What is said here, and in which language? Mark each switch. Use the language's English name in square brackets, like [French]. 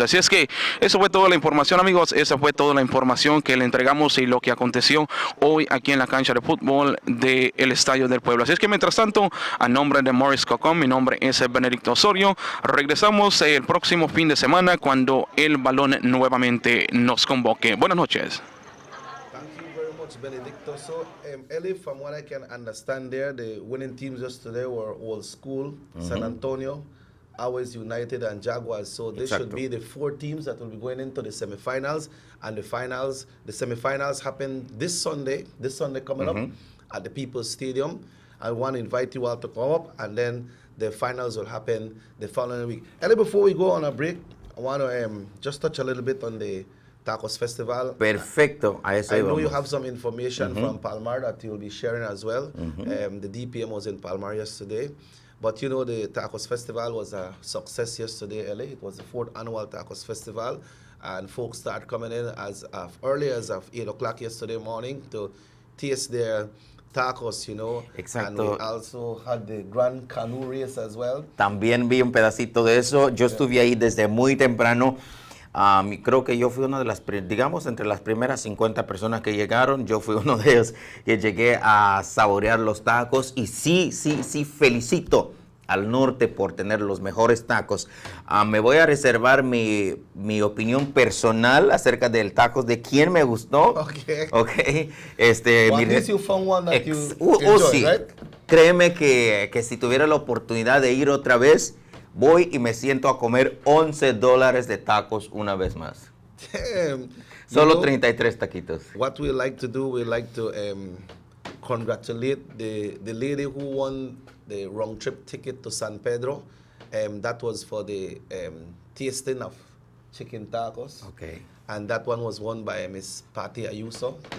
[Spanish] Así es que eso fue toda la información, amigos. Esa fue toda la información que le entregamos y lo que aconteció hoy aquí en la cancha de fútbol del Estadio del Pueblo. Así es que mientras tanto, a nombre de Morris Cocom, mi nombre es Benedicto Osorio. Regresamos el próximo fin de semana cuando el balón nuevamente nos convoque. Buenas noches. [English] Thank you very much, Benedicto. So, Ellie, from what I can understand there, the winning teams just today were Old School, San Antonio, Always United, and Jaguars. So they should be the 4 teams that will be going into the semifinals. And the semifinals happen this Sunday coming up at the People's Stadium. I want to invite you all to come up, and then the finals will happen the following week. Ellie, before we go on a break, I want to just touch a little bit on the Tacos Festival. [Spanish] Perfecto, a eso [English] I know [Spanish] íbamos. [English] you have some information from Palmar that you'll be sharing as well. The DPM was in Palmar yesterday. But you know, the Tacos Festival was a success yesterday, Ellie. It was the 4th annual Tacos Festival. And folks started coming in as early as 8 o'clock yesterday morning to taste their tacos, you know. [Spanish] Exacto. [English] And we also had the Grand Canoe Race as well. [Spanish] También vi un pedacito de eso. Yo estuve ahí desde muy temprano. Y creo que yo fui una de las, digamos, entre las primeras 50 personas que llegaron, yo fui uno de ellos que llegué a saborear los tacos. Y sí, felicito al norte por tener los mejores tacos. Me voy a reservar mi opinión personal acerca del tacos, de quién me gustó. [English] Okay. Okay. Well, at least you found one that you enjoyed, [Spanish] Sí. [English] right? [Spanish] Créeme que si tuviera la oportunidad de ir otra vez, voy y me siento a comer $11 de tacos una vez más. [English] Damn. [Spanish] Solo [English] You know, [Spanish] 33 taquitos. [English] what we like to do, we like to congratulate the lady who won the round trip ticket to San Pedro. That was for the tasting of chicken tacos. Okay. And that one was won by Miss Patty Ayuso.